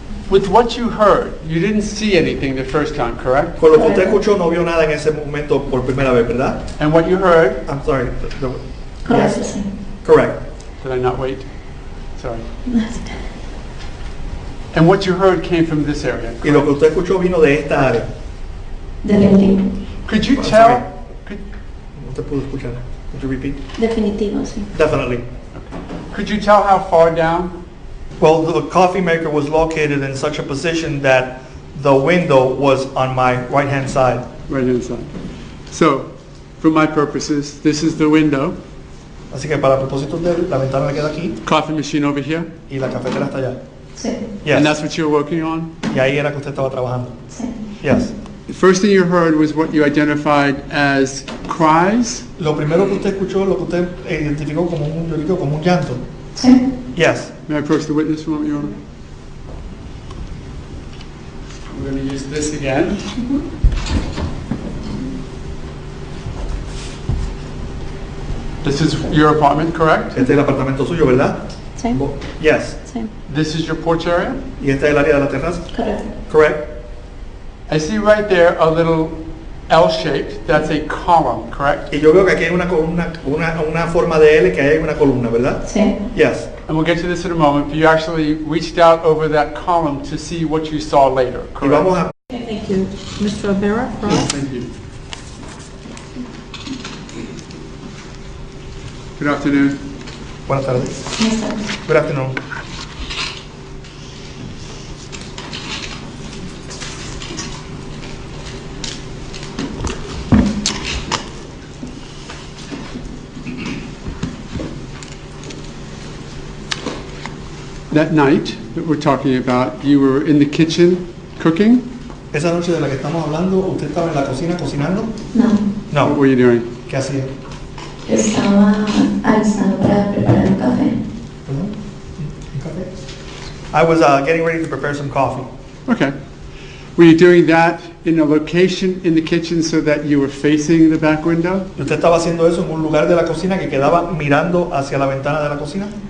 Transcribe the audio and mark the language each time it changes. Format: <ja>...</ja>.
<en>With what you heard, you didn't see anything the first time, correct?</en> <es>Con lo que usted escuchó no vio nada en ese momento por primera vez, ¿verdad?</es> <en>And what you heard, I'm sorry.</en> <es>Correcto,</es> <en>Yes.</en> <es>sí.</es> <en>Correct. did I not wait? Sorry. And what you heard came from this area,</en> <es>Y lo que</es> <en>correct?</en> <es>usted escuchó vino de esta área. Definitivo.</es> <en>Could you Sorry. tell, could,</en> <es>No te pude escuchar.</es> <en>Could you repeat?</en> <es>Definitivo, sí.</es> <en>Definitely. could you tell how far down? Well, the coffee maker was located in such a position that the window was on my right-hand side. Right inside. So, for my purposes, this is the window,</en> <es>Así que para propósitos de él, la ventana le queda aquí</es> <en>coffee machine over here,</en> <es>y la cafetera está allá. Sí.</es> <en>and that's Yes. what you were working on?</en> <es>Y ahí era que usted estaba trabajando. Sí.</es> <en>Yes. The first thing you heard was what you identified as cries,</en> <es>Lo primero que usted escuchó, lo que usted identificó como un lloriqueo, como un llanto. Sí.</es> <en>Yes. May I approach the witness for a moment, Your Honor? We're going to use this again. This is your apartment, correct?</en> <es>Este es el apartamento suyo, ¿verdad? Sí,</es> <en>Yes.</en> <es>sí,</es> <en>This is your porch area?</en> <es>Y este es el área de la terraza. correcto.</es> <en>Correct. I see right there a little L-shaped. That's a column, correct?</en> <es>Y yo veo que aquí hay una columna, una forma de L, que hay una columna, ¿verdad? Sí,</es> <en>Yes. And we'll get to this in a moment, but you actually reached out over that column to see what you saw later,</en> <es>Y</es> <en>correct?</en> <es>vamos a...</es> <en>Thank you. Mr. Rivera, Ross? Thank you. Good afternoon.</en> <es>Buenas tardes. buenas tardes.</es> <en>Good afternoon. That night that we're talking about, you were in the kitchen cooking?</en> <es>Esa noche de la que estamos hablando, ¿usted estaba en la cocina cocinando? No, No.</es> <en>What were you doing?</en> <es>¿Qué hacía? estaba alistando para preparar un café. Perdón. ¿Un café?</es> <en>I was getting ready to prepare some coffee. Okay. Were you doing that in a location in the kitchen so that you were facing the back window?</en> <es>¿Y usted estaba haciendo eso en un lugar de la cocina que quedaba mirando hacia la ventana de la cocina?</es>